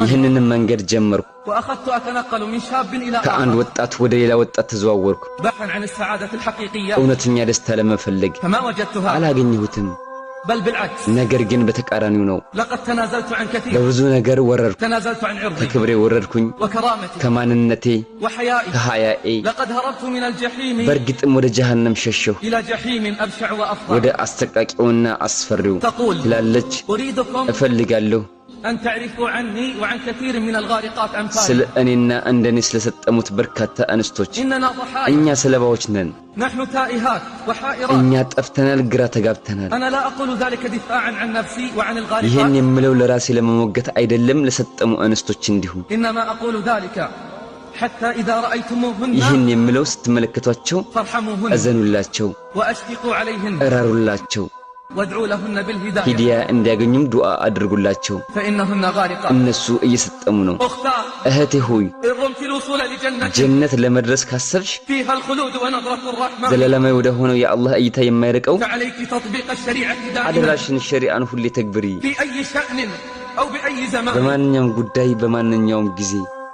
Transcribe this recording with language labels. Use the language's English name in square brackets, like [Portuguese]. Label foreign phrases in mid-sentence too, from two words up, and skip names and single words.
[Amharic] ይህንንም መንገድ ጀመርኩ [Arabic] وأخذت أتنقل من شاب إلى [Amharic] ከአንድ [Arabic] آخر [Amharic] ወጣት ወደ ሌላ ወጣት ተዘዋወርኩ [Arabic] بحثا عن السعادة الحقيقية [Amharic] እውነተኛ ደስታ ለመፈለግ [Arabic] فما وجدتها [Amharic] አላገኘሁትም [Arabic] بل بالعكس [Amharic] ነገር ግን በተቃራኒው ነው [Arabic] لقد تنازلت عن كثير [Amharic] በብዙ ነገር ወረድኩ [Arabic] تنازلت عن عرضي [Amharic] ከክብሬ ወረድኩኝ [Arabic] وكرامتي [Amharic] ከማንነቴ [Arabic] وحيائي [Amharic] ከሐያኤ [Arabic] لقد هربت من الجحيم [Amharic] በእርግጥም ወደ ጀሃነም ሸሸሁ [Arabic] إلى جحيم أبشع وأفظع [Amharic] ወደ አስተቃቂውና አስፈሪው [Arabic] تقول [Amharic] ትላለች [Arabic] أريدكم [Amharic] እፈልጋለሁ [Arabic] أن تعرفوا عني وعن كثير من الغارقات [Amharic] ስለ [Arabic] أمثالي [Amharic] እኔና እንደኔ ስለሰጠሙት በርካታ አንስቶች [Arabic] إننا ضحايا [Amharic] እኛ ሰለባዎች ነን [Arabic] نحن تائهات وحائرات [Amharic] እኛ ጠፍተናል ግራ ተጋብተናል [Arabic] أنا لا أقول ذلك دفاعا عن نفسي وعن [Amharic] ይህን [Arabic] الغارقات [Amharic] የምለው ለራሴ ለመሞገት አይደለም ለሰጠሙ አንስቶች እንዲሁ [Arabic] إنما أقول ذلك حتى إذا رأيتموهن [Amharic] ይህን የምለው ስትመለከቷቸው [Arabic] فارحموهن [Amharic] እዘኑላቸው [Arabic] وأشفقوا عليهن [Amharic] እራሩላቸው [Arabic] وادعوا لهن بالهداية [Amharic] ሂዳያ እንዲያገኙም ዱዓ አድርጉላቸው [Arabic] فإنهن غارقات [Amharic] እነሱ እየሰጠሙ ነው [Arabic] أختار [Amharic] እህቴ ሆይ [Arabic] إن رمت الوصول لجنة [Amharic] ጀነት ለመድረስ ካሰብሽ [Arabic] فيها الخلود ونظرة الرحمن [Amharic] ዘላለማዊ ወደ ሆነው የአላህ እይታ የማይርቀው [Arabic] فعليك تطبيق الشريعة دائما [Amharic] አደራሽን ሸሪዓን ሁሌ ተግብሪ [Arabic] في أي شأن أو بأي زمان [Amharic] በማንኛውም ጉዳይ በማንኛውም ጊዜ